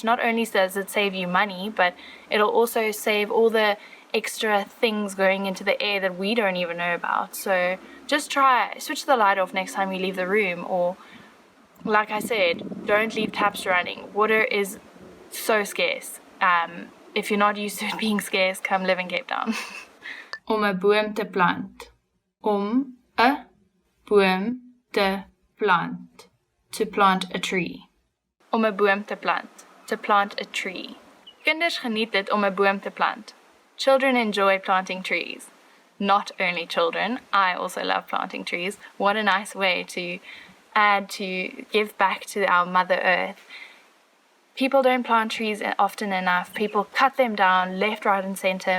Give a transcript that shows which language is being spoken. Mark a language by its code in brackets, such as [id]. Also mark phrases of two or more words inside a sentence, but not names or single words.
[en] Not only does it save you money, but it'll also save all the extra things going into the air that we don't even know about. So just switch the light off next time you leave the room, or like I said, don't leave taps running. Water is so scarce. If you're not used to it being scarce, come live in Cape Town. [af] Om 'n boom te plant. Om 'n boom te plant. [en] To plant a tree. [af] Om 'n boom te plant. [en] To plant a tree. [af] Kinders geniet dit om 'n boom te plant. [en] Children enjoy planting trees. Not only children, I also love planting trees. What a nice way to add to give back to our Mother Earth. People don't plant trees often enough. People cut them down left, right, and center.